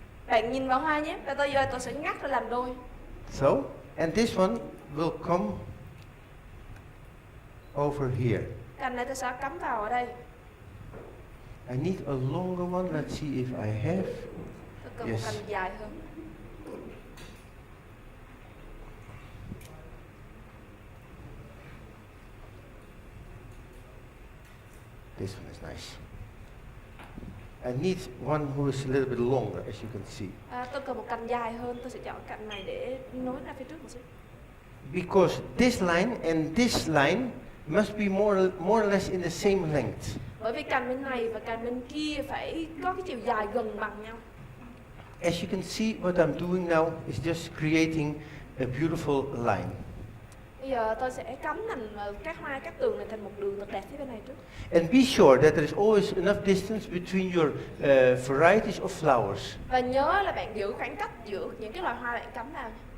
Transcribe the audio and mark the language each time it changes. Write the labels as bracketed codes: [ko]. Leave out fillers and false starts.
[vi] Bạn nhìn vào hoa nhé, và tôi sẽ ngắt ra làm đôi. [en] So, and this one will come over here. [vi] Cành này tôi sẽ cắm vào ở đây. [en] I need a longer one. Let's see if I have. [vi] Tôi cần [en] Yes. [vi] một cành dài hơn. [en] This one is nice. I need one who is a little bit longer, as you can see. [vi] Tôi cần một cành dài hơn, tôi sẽ chọn cành này để nối ra phía trước một xíu. [en] Because this line and this line must be more or less in the same length. [vi] Bởi vì cành bên này và cành bên kia phải có cái chiều dài gần bằng nhau. [en] As you can see, what I'm doing now is just creating a beautiful line. [vi] Bây giờ tôi sẽ cắm thành các hoa, các tường này thành một đường thật đẹp phía bên này trước. [en] And be sure that there is always enough distance between your varieties of flowers. [vi] Và nhớ là bạn giữ khoảng cách giữa những cái loài hoa bạn cắm vào.